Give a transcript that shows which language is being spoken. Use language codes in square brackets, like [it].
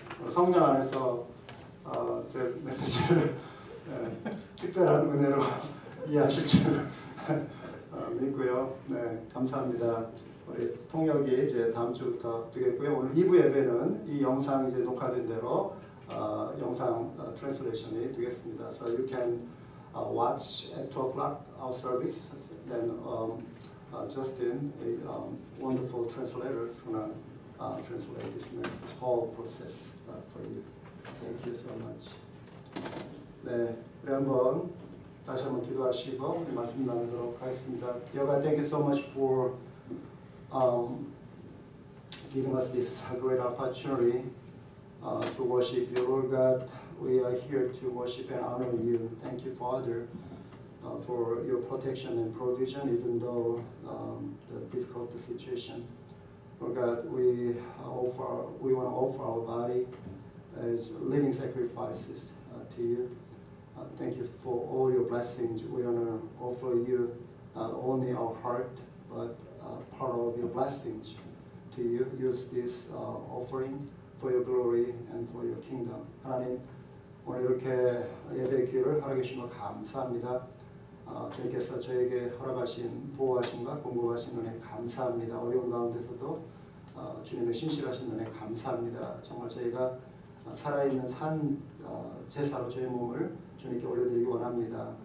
[ko] 성령 안에서 제 메시지를 특별한 은혜로 이해하실 줄 믿고요. 네, 감사합니다. 우리 통역이 이제 다음 주부터 되겠고요. 오늘 2부 예배는 이 영상 이제 녹화된 대로 영상 트랜스레이션이 되겠습니다. [en] So you can watch at 2 o'clock our service. Then Justin, a wonderful translator, is gonna translate this whole process for you. Thank you so much. 네, 우리 한번 다시 한번 기도하시고 말씀 나누도록 하겠습니다. Dear God, thank you so much for giving us this great opportunity to worship you, Lord God. We are here to worship and honor you. Thank you, Father, for your protection and provision, even though the difficult situation. Lord God, we want to offer our body as living sacrifices to you. Thank you for all your blessings. We want to offer you not only our heart, but part of your blessings to you. Use this offering for your glory and for your kingdom. [ko] 하나님, 오늘 이렇게 예배 기회를 허락해 주신 것 감사합니다. 주님께서 저에게 허락하신 보호하심과 공급하신 은혜 감사합니다. 어려운 가운데서도 주님의 신실하신 은혜 감사합니다. 정말 저희가 살아있는 제사로 저희 몸을 주님께 올려드리기 원합니다.